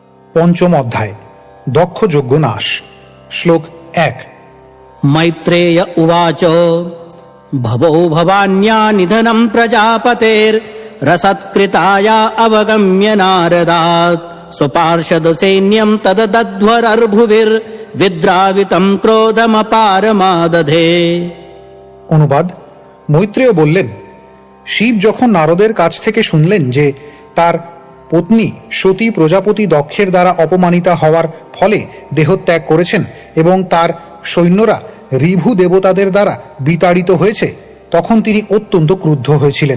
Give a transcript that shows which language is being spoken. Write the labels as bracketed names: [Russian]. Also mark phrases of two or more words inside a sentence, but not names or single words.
[Bangla] পঞ্চম অধ্যায় দক্ষযজ্ঞ নাশ। শ্লোক 1। [Sanskrit] मैत्रेय उवाच भवो भवान्या निधनं प्रजापतेर्रसत्कृताया अवगम्य नारदात् स्वपार्षदसैन्यं तदध्वरर्भुविर्विद्रावितं क्रोधमपारमादधे। [Bangla] অনুবাদ: মৈত্রেয় বললেন, শিব যখন নারদের কাছ থেকে শুনলেন যে তার পত্নী সতী প্রজাপতি দক্ষের দ্বারা অপমানিতা হওয়ার ফলে দেহত্যাগ করেছেন এবং তার সৈন্যরা ঋভু দেবতাদের দ্বারা বিতাড়িত হয়েছে, তখন তিনি অত্যন্ত ক্রুদ্ধ হয়েছিলেন।